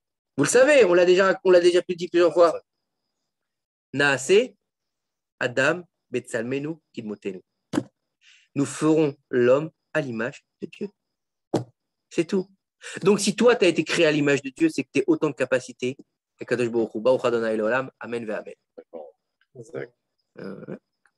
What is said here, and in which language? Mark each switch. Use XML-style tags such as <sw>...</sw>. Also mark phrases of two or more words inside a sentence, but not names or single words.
<fr>Vous le savez, on l'a déjà dit plusieurs fois.</fr> <he>נעשה, אדם, בצלמנו, כדמותנו.</he> <fr>Nous ferons l'homme à l'image de Dieu. C'est tout. Donc, si toi, tu as été créé à l'image de Dieu, c'est que tu as autant de capacités.</fr> <he>קדוש ברוך הוא, ברוך ה' עולם, אמן ואמן.</he>